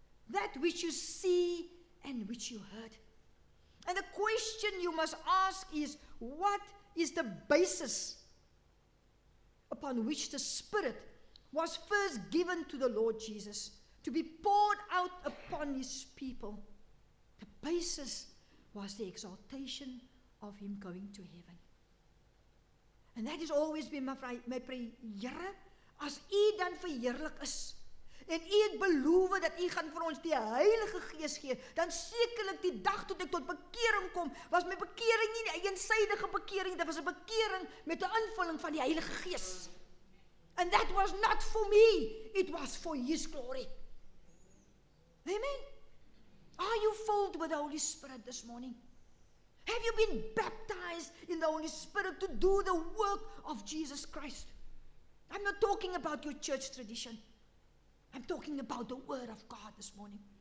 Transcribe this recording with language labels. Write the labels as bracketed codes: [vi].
[en] That which you see and which you heard. And the question you must ask is, what is the basis upon which the Spirit was first given to the Lord Jesus to be poured out upon his people? The basis was the exaltation of him going to heaven. And that has always been my prayer. [af] Here, as u dan verheerlik is, en u het beloof dat u gaan vir ons die Heilige Gees gee, dan sekerlik die dag toe ek tot bekering kom, was my bekering nie 'n eensydige bekering, dit was 'n bekering met 'n invulling van die Heilige Gees. [en] And that was not for me, it was for his glory. Amen. Are you filled with the Holy Spirit this morning? Have you been baptized in the Holy Spirit to do the work of Jesus Christ? I'm not talking about your church tradition. I'm talking about the Word of God this morning.